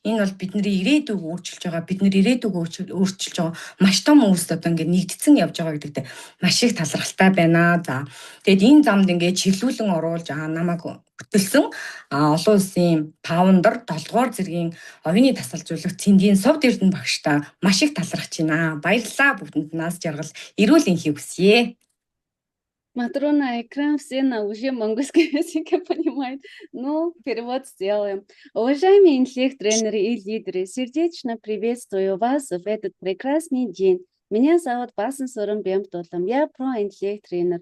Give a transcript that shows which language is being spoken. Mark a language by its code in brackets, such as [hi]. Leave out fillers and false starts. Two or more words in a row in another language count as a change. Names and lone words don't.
[mn] Энэ бол бидний ирээдүйг өөрчилж байгаа, бидний ирээдүйг өөрчилж байгаа маш том үйлс одоо ингээд нэгдсэн явж байгаа гэдэгт маш их талархалтай байна. За тэгээд энэ замд ингээд чиглүүлэн оруулж намайг хөтөлсөн олон улсын фаундер 7 дугаар зэргийн оюуны дасгалжуулагч Цэндийн Совд Эрдэнэ багштай маш их талархаж байна. Баярлалаа бүгдэнд нас жаргал эрүүл энхийг хүсье. [ru] Матрона, экран все на уже монгольском языке понимают. Ну, перевод сделаем. Уважаемые интеллект-тренеры и лидеры, сердечно приветствую вас в этот прекрасный день. Меня зовут Баасан Сүрэн Бямт Долом. Я про-интеллект-тренер.